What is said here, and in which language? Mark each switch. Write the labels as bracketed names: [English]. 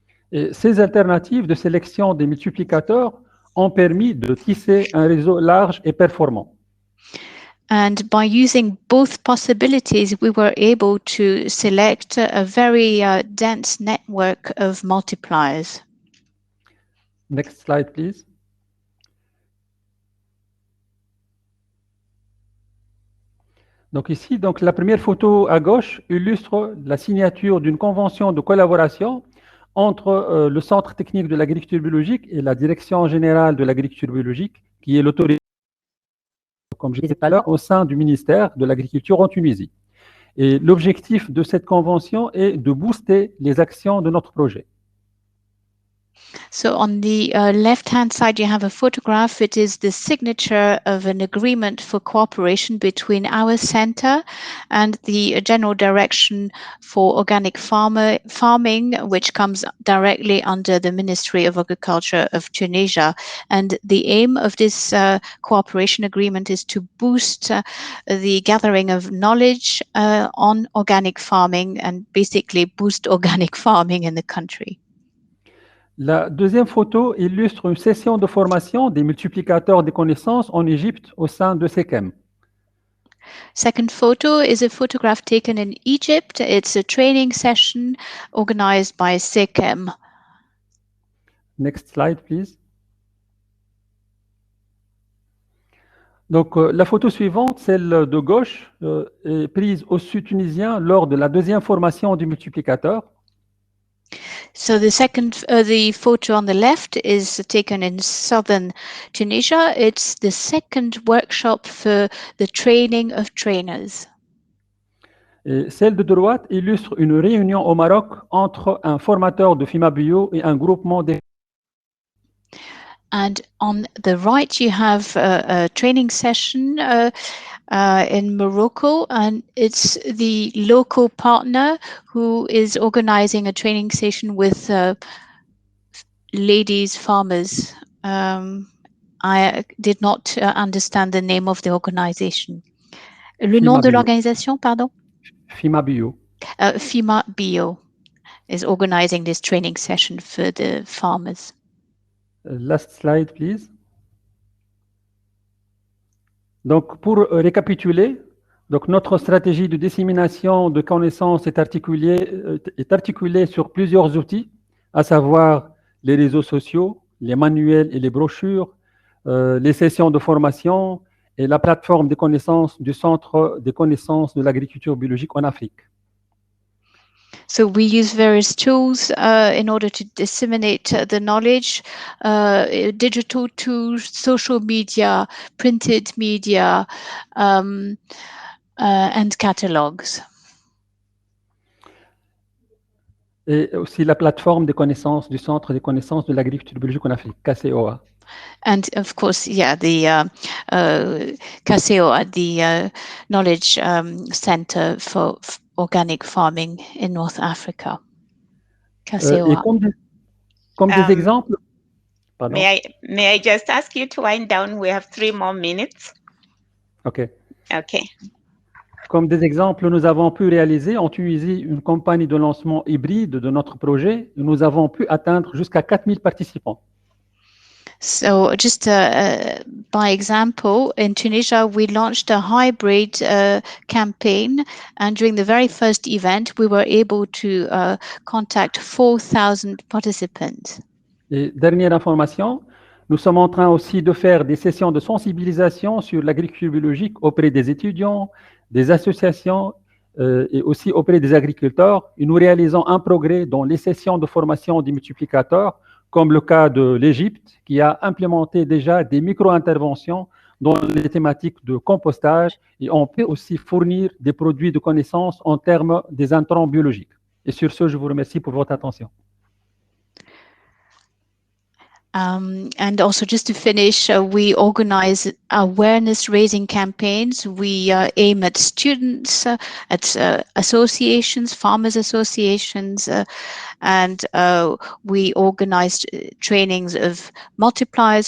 [French] Et ces alternatives de sélection des multiplicateurs ont permis de tisser un réseau large et performant. [English] And by using both possibilities, we were able to select a very dense network of multipliers. Next slide, please. [French] Donc ici, la première photo à gauche illustre la signature d'une convention de collaboration entre le Centre technique de l'agriculture biologique et la Direction générale de l'agriculture biologique, qui est l'autorité, comme je disais tout à l'heure, au sein du ministère de l'Agriculture en Tunisie. Et l'objectif de cette convention est de booster les actions de notre projet. [English] So on the left-hand side, you have a photograph. It is the signature of an agreement for cooperation between our center and the General Direction for Organic Farming, which comes directly under the Ministry of Agriculture of Tunisia. And the aim of this cooperation agreement is to boost the gathering of knowledge on organic farming and basically boost organic farming in the country. [French] La deuxième photo illustre une session de formation des multiplicateurs des connaissances en Égypte au sein de SECEM. [English] Second photo is a photograph taken in Egypt. It's a training session organized by SECEM. Next slide, please. [French] Donc, la photo suivante, celle de gauche, est prise au sud tunisien lors de la deuxième formation du multiplicateur. [English] So the photo on the left is taken in southern Tunisia. It's the second workshop for the training of trainers. [French] Et celle de droite illustre une réunion au Maroc entre un formateur de FIMA Bio et un groupement des... [English] And on the right, you have a training session in Morocco, and it's the local partner who is organizing a training session with ladies farmers. I did not understand the name of the organization. [French] Le nom de l'organisation, pardon? FIMA Bio. [English] FIMA Bio is organizing this training session for the farmers. Last slide, please. [French] Donc, pour récapituler, notre stratégie de dissémination de connaissances est articulée sur plusieurs outils, à savoir les réseaux sociaux, les manuels et les brochures, les sessions de formation et la plateforme des connaissances du Centre des connaissances de l'agriculture biologique en Afrique. [English] So we use various tools in order to disseminate the knowledge, digital tools, social media, printed media, and catalogs. [French] Et aussi la plateforme des connaissances du Centre des connaissances de l'agriculture biologique en Afrique, KCOA. [English] And of course, yeah, the KCOA, the Knowledge Center for Organic Farming in North Africa. [French] Et comme des exemples... Pardon. [English] May I just ask you to wind down? We have 3 more minutes. OK. Okay. [French] Comme des exemples, nous avons pu réaliser en Tunisie une campagne de lancement hybride de notre projet. Nous avons pu atteindre jusqu'à 4000 participants. [English] So just by example, in Tunisia, we launched a hybrid campaign, and during the very first event, we were able to contact 4,000 participants. [French] Et dernière information, nous sommes en train aussi de faire des sessions de sensibilisation sur l'agriculture biologique auprès des étudiants, des associations et aussi auprès des agriculteurs. Et nous réalisons un progrès dans les sessions de formation des multiplicateurs, comme le cas de l'Égypte, qui a implémenté déjà des micro-interventions dans les thématiques de compostage, et on peut aussi fournir des produits de connaissances en termes des intrants biologiques. Et sur ce, je vous remercie pour votre attention. [English] And also, just to finish, we organize awareness-raising campaigns. We aim at students, at associations, farmers associations, and we organized trainings of multipliers.